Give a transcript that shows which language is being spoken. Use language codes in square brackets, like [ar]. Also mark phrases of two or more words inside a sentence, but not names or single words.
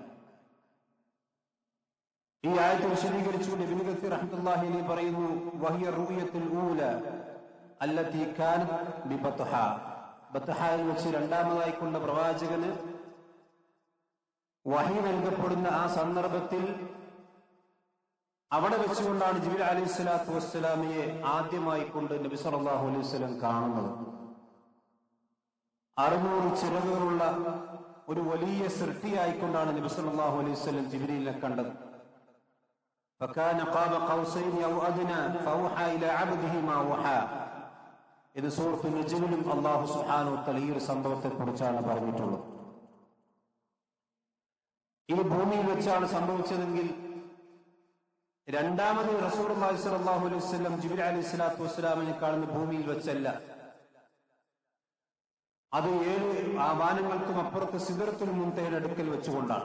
[ml] ഈ ആയത്ത് വിശദീകരിച്ചുകൊണ്ട് ഇബ്നു കസീർ [ar] رحمة الله عليه [ml] പറയുന്നു, [ar] وهي الرؤية الأولى التي كانت ببطحاء, [ml] ബത്ഹയിൽ വെച്ച് രണ്ടാമതായി കൊണ്ട് പ്രവാചകന് വഹി നൽകപ്പെടുന്ന ആ സന്ദർഭത്തിൽ അവിടെ വെച്ചുകൊണ്ടാണ് ജിബ്രീൽ [ar] عليه الصلاة والسلام [ml] ആദ്യമായി കൊണ്ട് നബി [ar] صلى الله عليه وسلم [ml] കാണുന്നത്. 600 ചിറകുകളുള്ള ഒരു വലിയ സൃഷ്ടിയായിക്കൊണ്ടാണ് നബി [ar] صلى الله عليه وسلم [ml] ജിബ്രീലിനെ കണ്ടത്. [ar] فكان قاب قوسين أو أدنى فأوحى إلى عبده ما أوحى. [ml] ഇത് സൂറത്ത് നജ്മിലും [ar] الله سبحانه وتعالى [ml] ഈ സംഭവത്തെ കുറിച്ചാണ് പറഞ്ഞിട്ടുള്ളത്. ഈ ഭൂമിയിൽ വെച്ചാണ് സംഭവിച്ചതെങ്കിൽ രണ്ടാമത് [ar] رسول الله صلى الله عليه وسلم [ml] ജിബ്രീൽ [ar] عليه الصلاة والسلام [ml] കാണുന്ന ഭൂമിയിൽ വെച്ചല്ല, അത് 7 വാനങ്ങൾക്കും അപ്പുറത്ത് സിദ്റത്തുൽ മുൻതഹയുടെ അടുക്കൽ വെച്ചുകൊണ്ടാണ്.